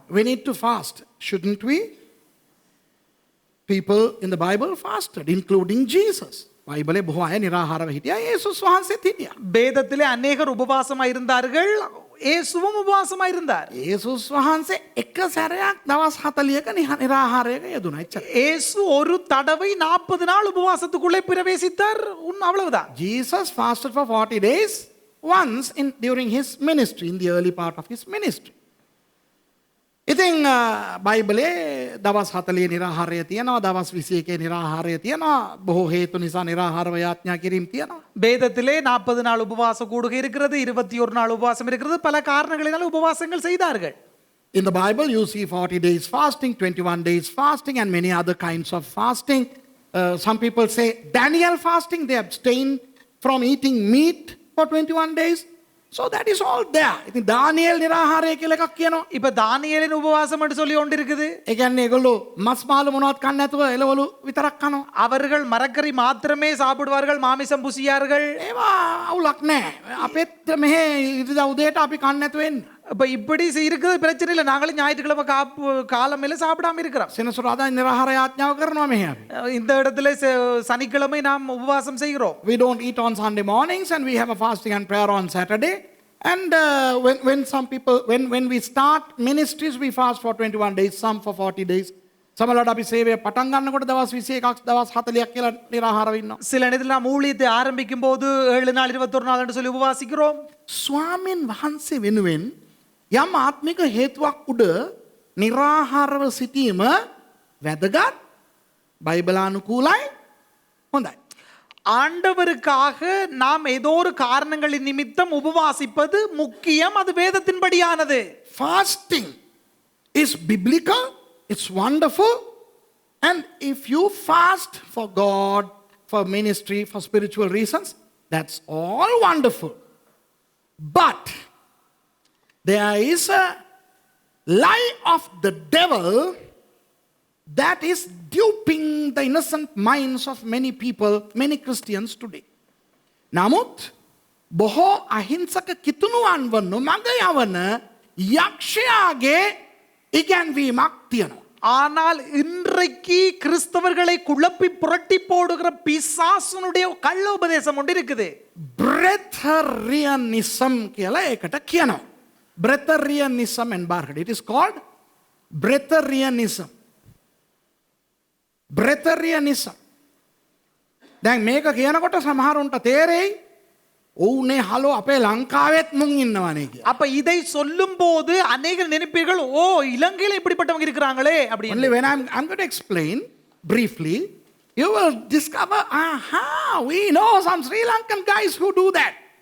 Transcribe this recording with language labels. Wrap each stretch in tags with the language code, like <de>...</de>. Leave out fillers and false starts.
<en>We need to fast, shouldn't we? People in the Bible fasted, including Jesus.</en> <si>බයිබලේ බොහෝ අය නිරාහාරව හිටියා. යේසුස් වහන්සේත් හිටියා.</si> <ta>வேதத்திலே அநேகர் உபவாசமா இருந்தார்கள். இயேசுவும் உபவாசமா இருந்தார்.</ta> <si>යේසුස් වහන්සේ එක සැරයක් දවස් 40ක නිරාහාරයක යෙදුණා. එච්චර.</si> <ta>இயேசு ஒரு தடவை 40 நாள் உபவாசத்துக்குள்ளே பிரவேசித்தார். அவ்வளவுதான்.</ta> <en>Jesus fasted for 40 days once during his ministry, in the early part of his ministry.</en> <si>ඉතින් බයිබලේ දවස් 40 නිරාහාරය තියෙනවා, දවස් 21 නිරාහාරය තියෙනවා, බොහෝ හේතු නිසා නිරාහාරව යාඥා කිරීම තියෙනවා.</si> <ta>வேதத்திலே 40 நாள் உபவாச கூடுகை இருக்கிறது, 21 நாள் உபவாசம் இருக்கிறது. பல காரணங்களினால உபவாசங்கள் செய்தார்கள்.</ta> <en>In the Bible you see 40 days fasting, 21 days fasting, and many other kinds of fasting. Some people say Daniel fasting, they abstained from eating meat for 21 days. So that is all there.</en> <si>ඉතින් දානියෙල් නිරාහාරය කියලා එකක් කියනවා.</si> <ta>இப்ப தானியேலின் உபவாசம் என்று சொல்லி ஒன்று இருக்குது.</ta> <si>ඒ කියන්නේ ඒගොල්ලෝ මස් මාළු මොනවත් කන්නේ නැතුව එළවලු විතරක් කනවා.</si> <ta>அவர்கள் மரக்கறி மாத்திரமே சாப்பிடுவார்கள், மாமிசம் புசியார்கள்.</ta> <si>ඒවා අවුලක් නැහැ. අපෙත් මෙහෙ ඉරිදා උදේට අපි කන්නේ නැතුව එන්නේ.</si> <ta>இப்ப இப்படி இருக்கிறது பிரச்சனை இல்லை. நாங்களும் ஞாயிற்றுக்கிழமை காலமையில சாப்பிடாம இருக்கிறோம்.</ta> <si>සෙනසුරාදා නිරාහාර යාඥාව කරනවා මෙහෙ අපි.</si> <ta>இந்த இடத்துல சனிக்கிழமை நாம் உபவாசம் செய்கிறோம்.</ta> <en>We don't eat on Sunday mornings and we have a fasting and prayer on Saturday. And when some people, when we start ministries, we fast for 21 days, some for 40 days.</en> <si>සමහරවිට අපි සේවය පටන් ගන්නකොට දවස් 21ක් දවස් 40ක් කියලා නිරාහාරව ඉන්නවා.</si> <ta>சில நேரத்தில் நாம் ஊழியத்தை ஆரம்பிக்கும் போது 7 நாள் 21 நாள் என்று சொல்லி உபவாசிக்கிறோம்.</ta> <si>ස්වාමීන් වහන්සේ වෙනුවෙන් යම් ආත්මික හේතුවක් උඩ නිරාහාරව සිටීම වැදගත්, බයිබලානුකූලයි, හොඳයි.</si> <ta>ஆண்டவருக்காக நாம் ஏதோ ஒரு காரணங்களின் நிமித்தம் உபவாசிப்பது முக்கியம். அது வேதத்தின்படியானது.</ta> <en>Fasting is biblical, it's wonderful, and if you fast for God, for ministry, for spiritual reasons, that's all wonderful. But there is a lie of the devil that is duping the innocent minds of many people, many Christians today.</en> <si>නමුත් බොහෝ අහිංසක කිතුණුවන්ව නොමඟ යවන යක්ෂයාගේ ඉගැන්වීමක් තියෙනවා.</si> <ta>ஆனால் இன்றைக்கு கிறிஸ்தவர்களை குழப்பி புரட்டி போடுகிற பிசாசுனுடைய கள்ள உபதேசம் ஒன்று இருக்குது.</ta> <si>Breatharianism කියලා ඒකට කියනවා.</si> <ta>Breatharianism என்பார்கள்.</ta> <en>It is called Breatharianism. Breatharianism.</en> <si>දැන් මේක කියනකොට සමහරුන්ට තේරෙයි ඔව්නේ හලෝ අපේ ලංකාවෙත් මුන් ඉන්නවනේ කියලා.</si> <ta>அப்ப இதை சொல்லும் போது அநேகர் நினைப்பீர்கள், ஓ இலங்கையில இப்படிப்பட்டவங்க இருக்கிறாங்களே அப்படி.</ta> <en>Only when I'm going to explain briefly, you will discover, we know some Sri Lankan guys who do that.</en>